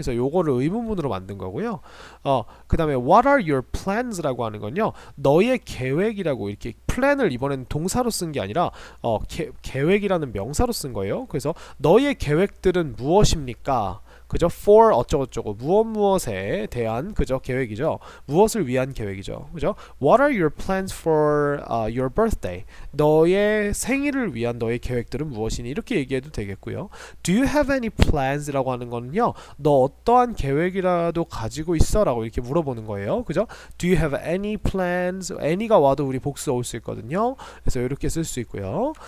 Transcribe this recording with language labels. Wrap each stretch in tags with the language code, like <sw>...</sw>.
<ko>그래서 요거를 의문문으로 만든 거고요. 그 다음에</ko> <en>what are your plans</en> <ko>라고 하는 건요, 너의 계획이라고, 이렇게 plan을 이번엔 동사로 쓴 게 아니라 계획이라는 명사로 쓴 거예요. 그래서 너의 계획들은 무엇입니까? 그죠? for 어쩌고저쩌고 무엇에 대한 그죠? 계획이죠. 무엇을 위한 계획이죠. 그죠?</ko> <en>What are your plans for your birthday?</en> <ko>너의 생일을 위한 너의 계획들은 무엇이니? 이렇게 얘기해도 되겠고요.</ko> <en>Do you have any plans?</en> <ko>라고 하는 거는요, 너 어떠한 계획이라도 가지고 있어? 라고 이렇게 물어보는 거예요. 그죠?</ko> <en>Do you have any plans?</en> <ko>any가 와도 우리 복수 올 수 있거든요. 그래서 이렇게 쓸 수 있고요.</ko>